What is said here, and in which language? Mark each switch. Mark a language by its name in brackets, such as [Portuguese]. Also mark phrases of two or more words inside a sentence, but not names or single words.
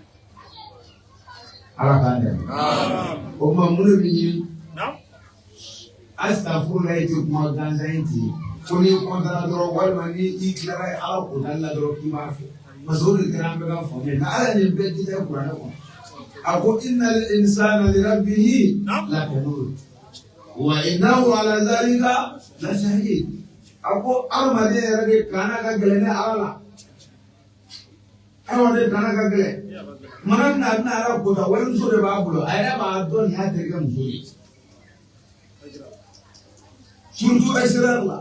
[Bambara] Ala k'an dɛmɛ. O tuma mun de b'i ɲini? Astaghfirullah tɛ kuma gansan ye ten. Ko n'i kɔntana dɔrɔn walima n'i tilara Ala kotali la dɔrɔn k'i b'a fɛ. [French] Parce que [Bambara] o de kɛra an bɛ ka faamuya. Nka Ala nin bɛɛ di tɛ kuranɛ kɔnɔ. A ko [Arabic] إن الإنسان لربه لكنود وإنه على ذلك لشهيد. [Bambara] A ko adamaden yɛrɛ de kaana ka gɛlɛn ne Ala la. Adamaden kaana ka gɛlɛn. Mana min na a bɛna Ala kota walimuso de b'a bolo, a yɛrɛ b'a dɔn nin y'a terikɛ muso ye. [French] Surtout extérieur la.